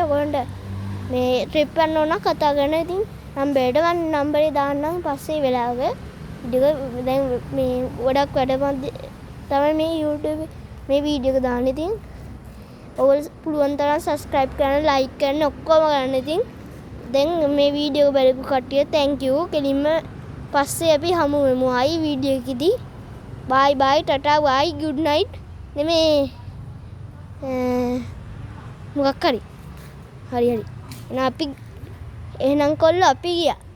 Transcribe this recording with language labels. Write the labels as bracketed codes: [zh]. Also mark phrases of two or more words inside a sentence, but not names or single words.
[si] ඔයගොල්ලන්ට මේ ට්‍රිප් යන්න ඕන කතා කරන. ඉතින් නම්බරේට ගන්න නම්බරේ දාන්නම් පස්සේ වෙලාවක. දැන් මේ ගොඩක් වැඩ තමයි මේ YouTube මේ වීඩියෝ එක දාන්න. ඉතින් ඔයගොල්ලෝ පුළුවන් තරම් subscribe කරන්න, like කරන්න ඔක්කොම කරන්න. ඉතින් දැන් මේ වීඩියෝ බලපු කට්ටිය [en] thank you. [si] කෙලින්ම පස්සේ අපි හමු වෙමු ආයි වීඩියෝ එකේදී. [en] bye bye tata bye good night. [si] නෙමේ මොකක් හරි. හරි. එහෙනම් අපි කොල්ලෝ අපි ගියා.